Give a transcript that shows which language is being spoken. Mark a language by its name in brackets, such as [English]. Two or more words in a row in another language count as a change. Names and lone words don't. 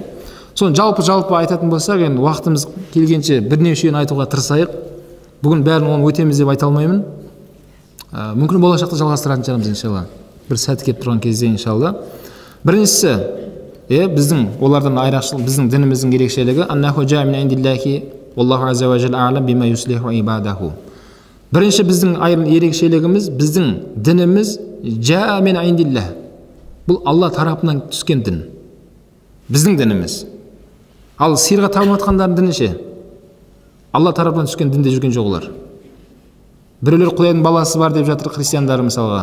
[Kazakh] Соны жалпы айтатын болсақ, енді уақытымыз келгенше бірнешеуін айтуға тырысайық. Бүгін бәрін оны өтеміз деп айта алмаймын. Мүмкін болашақта жалғастыратын шығармыз иншалла. Бір сәт келіп тұрған кезде иншалла. Біріншісі, біздің олардан айрықшылық, біздің дініміздің ерекшелігі [Arabic] أنه جاء من عند الله والله عز وجل أعلم بما يصلح عباده. [Kazakh] Бірінші біздің ерекшелігіміз, біздің дініміз [Arabic] جاء من عند الله. [Kazakh] Бұл Алла тарапынан түскен дін. Біздің дініміз. Ал сиырға табынып жатқандардың діні ше? Алла тарапынан түскен дінде жүрген жоқ олар. Біреулер Құдайдың баласы бар деп жатыр, христиандар мысалға.